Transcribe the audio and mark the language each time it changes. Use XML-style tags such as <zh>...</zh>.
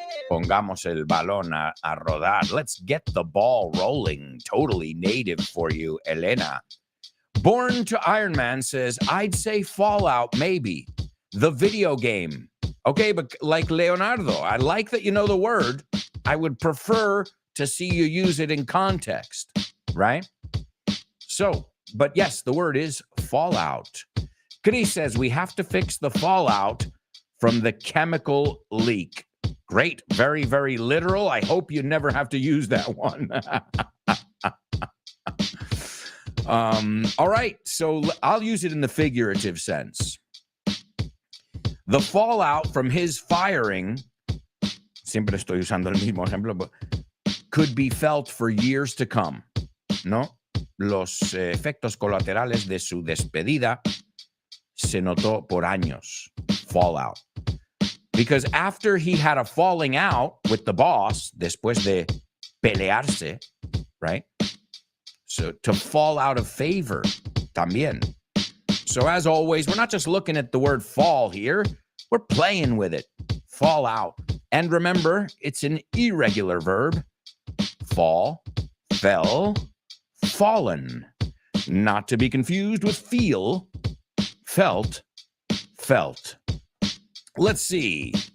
<es>Pongamos el balón a rodar.</es> <en>Let's get the ball rolling. Totally native for you, Elena. Born to Iron Man says, I'd say Fallout, maybe. The video game. Okay, but like Leonardo, I like that you know the word. I would prefer to see you use it in context, right? So, but yes, the word is fallout. Chris says we have to fix the fallout from the chemical leak. Great, very, very literal. I hope you never have to use that one. All right, so I'll use it in the figurative sense. The fallout from his firing,</en> <es>siempre estoy usando el mismo ejemplo,</es> <en>but could be felt for years to come, ¿no?</en> <es>Los efectos colaterales de su despedida se notó por años.</es> <en>Fallout. Because after he had a falling out with the boss,</en> <es>después de pelearse,</es> <en>right? So to fall out of favor, también. So as always, we're not just looking at the word fall here. We're playing with it. Fall out. And remember, it's an irregular verb. Fall, fell, fallen. Not to be confused with feel, felt, felt. Let's see.</en>